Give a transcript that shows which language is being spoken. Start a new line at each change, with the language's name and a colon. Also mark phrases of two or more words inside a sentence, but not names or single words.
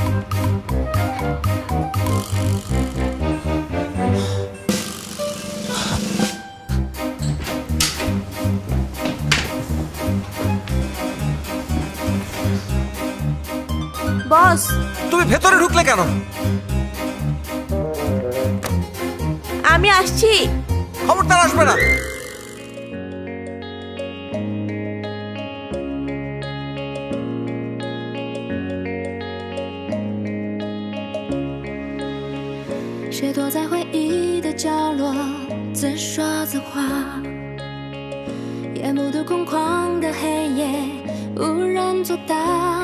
Bangla: বস, তুমি ভেতরে ঢুকলে কেন? আমি আসছি। খবরদার আসবে না।
Chinese: 谁躲在回忆的角落，自说自话，也目睹空旷的黑夜无人作答。